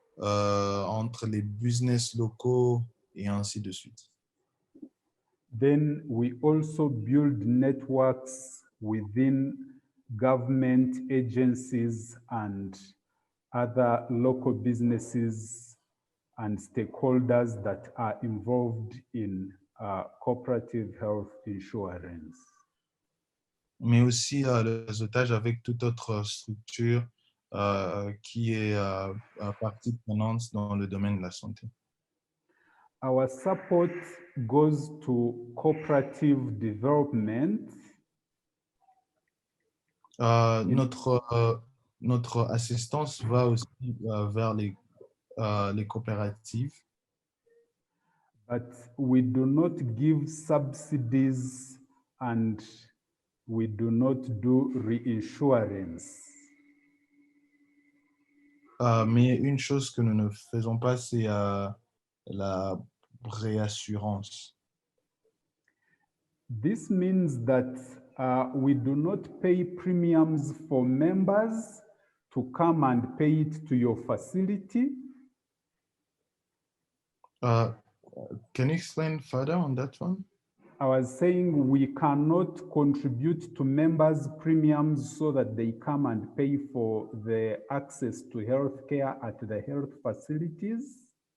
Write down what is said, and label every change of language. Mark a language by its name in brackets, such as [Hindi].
[French] entre les business locaux et ainsi de suite. [English] Then we also build networks within government agencies and other local businesses and stakeholders that are involved in cooperative health insurance. [French] Mais aussi le réseautage avec toute autre structure qui est partie prenante dans le domaine de la santé. [English] Our support goes to cooperative development. [French] Notre assistance va aussi vers les coopératives. [English] But we do not give subsidies and we do not do reinsurance. [French] Mais une chose que nous ne faisons pas, c'est la réassurance. [English] This means that we do not pay premiums for members to come and pay it to your facility. Can you explain further on that one? I was saying we cannot contribute to members' premiums so that they come and pay for the access to healthcare at the health facilities.